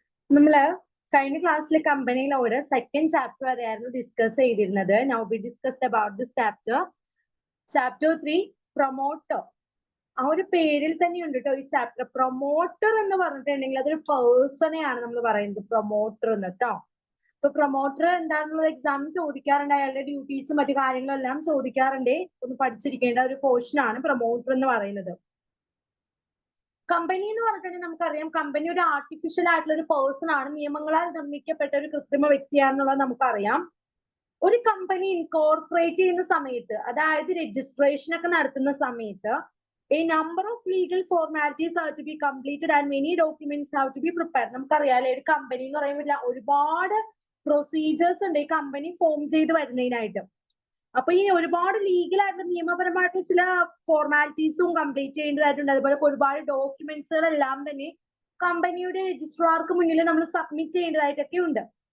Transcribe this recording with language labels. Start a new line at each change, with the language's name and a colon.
Malayalam: നമ്മൾ കഴിഞ്ഞ ക്ലാസ്സിലെ കമ്പനിയിലൂടെ സെക്കൻഡ് ചാപ്റ്റർ വരെയായിരുന്നു ഡിസ്കസ് ചെയ്തിരുന്നത്.
English: Now we discussed about this chapter.
Malayalam: Chapter 3 promoter. ആ ഒരു പേരിൽ തന്നെ ഉണ്ട് കേട്ടോ ഈ ചാപ്റ്റർ. പ്രൊമോട്ടർ എന്ന് പറഞ്ഞിട്ടുണ്ടെങ്കിൽ അതൊരു പേഴ്സണെയാണ് നമ്മൾ പറയുന്നത് പ്രൊമോട്ടർ എന്ന് കേട്ടോ. ഇപ്പൊ പ്രൊമോട്ടർ എന്താണെന്നുള്ളത് എക്സാം ചോദിക്കാറുണ്ട്. അയാളുടെ ഡ്യൂട്ടീസും മറ്റു കാര്യങ്ങളും എല്ലാം ചോദിക്കാറുണ്ട്. ഒന്ന് പഠിച്ചിരിക്കേണ്ട ഒരു പോർഷൻ ആണ് പ്രൊമോട്ടർ എന്ന് പറയുന്നത്. കമ്പനി എന്ന് പറഞ്ഞിട്ടുണ്ടെങ്കിൽ നമുക്കറിയാം കമ്പനി ഒരു ആർട്ടിഫിഷ്യൽ ആയിട്ടുള്ള ഒരു പേഴ്സൺ ആണ്, നിയമങ്ങളാൽ നിർമ്മിക്കപ്പെട്ട ഒരു കൃത്രിമ വ്യക്തിയാണെന്നുള്ളത് നമുക്കറിയാം. ഒരു കമ്പനി ഇൻകോർപ്പറേറ്റ് ചെയ്യുന്ന സമയത്ത്, അതായത് രജിസ്ട്രേഷൻ ഒക്കെ നടത്തുന്ന സമയത്ത്
English: a number of legal formalities have to be completed and many documents have to be prepared.
Malayalam: നമുക്കറിയാലേ ഒരു കമ്പനി എന്ന് പറയുമ്പോൾ ഒരുപാട് പ്രൊസീജിയേഴ്സ് ഉണ്ട് ഈ കമ്പനി ഫോം ചെയ്ത് വരുന്നതിനായിട്ട്. അപ്പൊ ഈ ഒരുപാട് ലീഗലായിട്ട് നിയമപരമായിട്ട് ചില ഫോർമാലിറ്റീസും കംപ്ലീറ്റ് ചെയ്യേണ്ടതായിട്ടുണ്ട്. അതുപോലെ ഒരുപാട് ഡോക്യുമെന്റ്സുകളെല്ലാം തന്നെ കമ്പനിയുടെ രജിസ്ട്രാർക്ക് മുന്നിൽ നമ്മൾ സബ്മിറ്റ് ചെയ്യേണ്ടതായിട്ടൊക്കെ ഉണ്ട്.